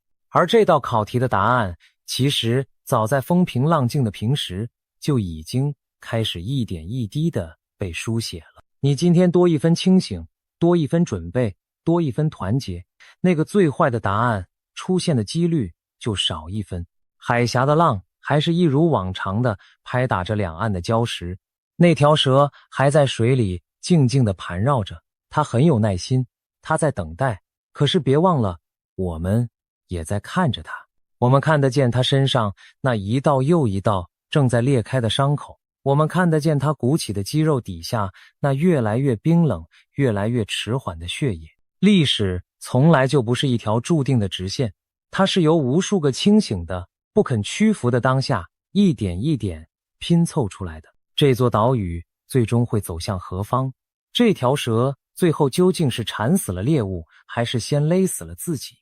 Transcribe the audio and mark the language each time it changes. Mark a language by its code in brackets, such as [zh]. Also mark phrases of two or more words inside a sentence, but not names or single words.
[zh] 而這道考題的答案，其實早在風平浪靜的平時就已經開始一點一滴地被書寫了。你今天多一分清醒，多一分準備，多一分團結，那個最壞的答案出現的幾率就少一分。海峽的浪還是一如往常的拍打着兩岸的礁石，那條蛇還在水裡靜靜地盤繞着，它很有耐心，它在等待。可是別忘了，我們也在看着它，我們看得見它身上那一道又一道正在裂開的傷口，我們看得見它鼓起的肌肉底下那越來越冰冷、越來越遲緩的血液。歷史從來就不是一條注定的直線，它是由無數個清醒的、不肯屈服的當下一點一點拼湊出來的。這座島嶼最終會走向何方？這條蛇最後究竟是纏死了獵物，還是先勒死了自己？